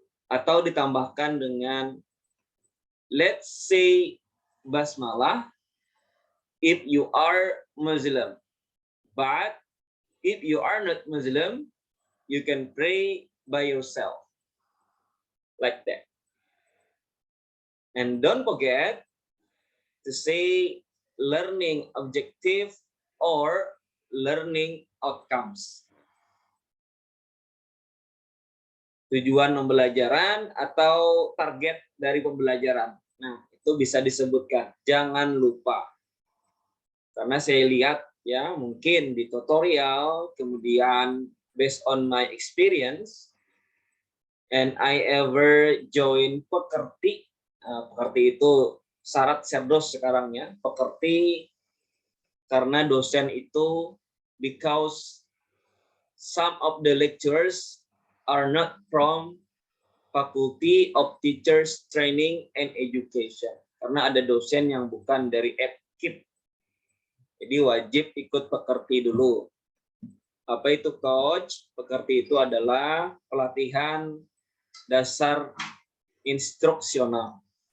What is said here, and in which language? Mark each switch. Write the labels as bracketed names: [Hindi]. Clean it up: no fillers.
[Indonesian] Atau ditambahkan dengan [English] let's say basmalah if you are Muslim, but if you are not Muslim, you can pray by yourself, like that. And don't forget to say learning objective or learning outcomes. [Indonesian] Tujuan pembelajaran atau target dari pembelajaran. Nah, itu bisa disebutkan. Jangan lupa. Karena saya lihat ya, mungkin di tutorial, kemudian [English] based on my experience, and I ever join Pekerti. [Indonesian] Pekerti itu syarat Serdos sekarang ya. Pekerti karena dosen itu [English] because some of the lecturers are not from Faculty of Teachers Training and Education. [Indonesian] Karena ada dosen yang bukan dari FKIP. Jadi wajib ikut Pekerti dulu. Apa itu coach? Pekerti itu adalah pelatihan dasar instruksional.